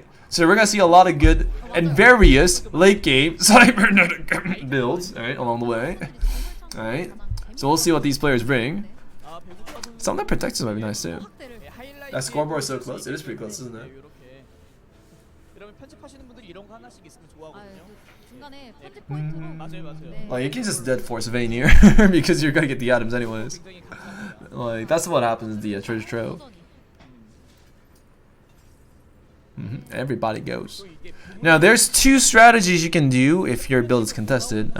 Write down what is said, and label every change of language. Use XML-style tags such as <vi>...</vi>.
<en>So we're gonna see a lot of good and various late game cybernetic builds, all right, along the way. All right, so we'll see what these players bring. Some of the protectors might be nice too. That scoreboard is so close. It is pretty close, isn't it?</en> <ko>그러면 편집하시는 분들이 이런 거 하나씩 있으면 좋아하거든요. 중간에 편집 포인트로 맞아요.</ko> <en>Like you can just dead force Vayne here because you're gonna get the items anyways.</en> <ko>굉장히 감사합니다.</ko> <en>Like that's what happens in the treasure trove. Everybody goes. Now there's two strategies you can do if your build is contested.</en>